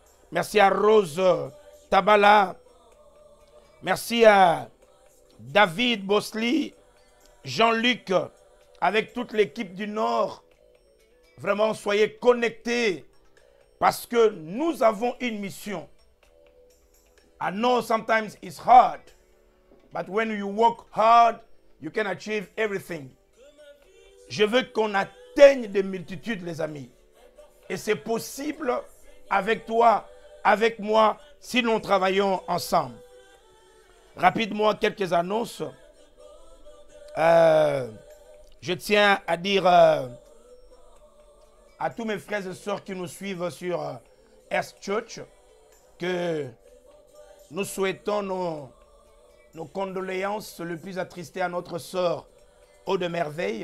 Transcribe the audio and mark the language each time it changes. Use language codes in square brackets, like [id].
[fr] Merci à Rose Tabala. Merci à David Bosley, Jean-Luc, avec toute l'équipe du Nord. Vraiment, soyez connectés parce que nous avons une mission. [en] I know sometimes it's hard, but when you work hard, you can achieve everything. [fr] Je veux qu'on atteigne des multitudes, les amis. Et c'est possible avec toi, avec moi, si nous travaillons ensemble. Rapidement, quelques annonces. Je tiens à dire à tous mes frères et sœurs qui nous suivent sur Earth Church que nous souhaitons nos condoléances le plus attristées à notre sœur Aude Merveille.